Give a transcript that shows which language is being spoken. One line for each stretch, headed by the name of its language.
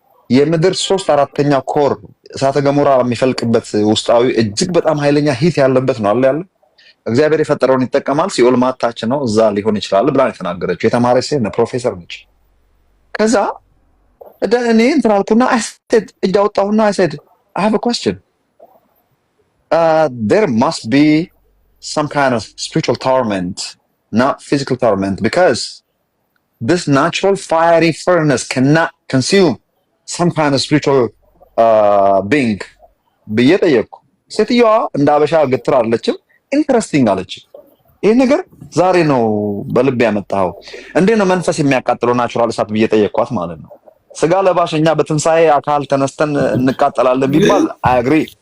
Amharic: የምድር 3/4 ኮር እሳተ ገሞራ የሚፈልቅበት ውስጣዊ እጅግ በጣም ኃይለኛ ሂት ያለበት ነው አለ ያለ እግዚአብሔር የፈጠረውን ይጠቀማል። ሲኦል ማታች ነው እዛ ሊሆን ይችላል ብላ የተናገረችው የተማረች ሴት ነው፣ ፕሮፌሰር ነች። ከዛ እኔ እንትን አልኩና አይሰድ እጅ አወጣሁና አይሰድ I have a question.
English: There must be some kind of spiritual torment, not physical torment, because this natural fiery furnace cannot consume some kind of spiritual being.
Amharic: ብዬ ጠየቅኩ። ሴትዮዋ እንደ አበሻ ግትር አለችም። ኢንትረስቲንግ አለች። ይሄ ነገር ዛሬ ነው በልብ ያመጣው። እንዴት ነው መንፈስ የሚያቃጥለው ናቹራል እሳት ብዬ ጠየቅኳት ማለት ነው። ስጋ ለባሽ እኛ በትንሳኤ አካል ተነስተን እንቃጠላለን ቢባል አይ አግሪ።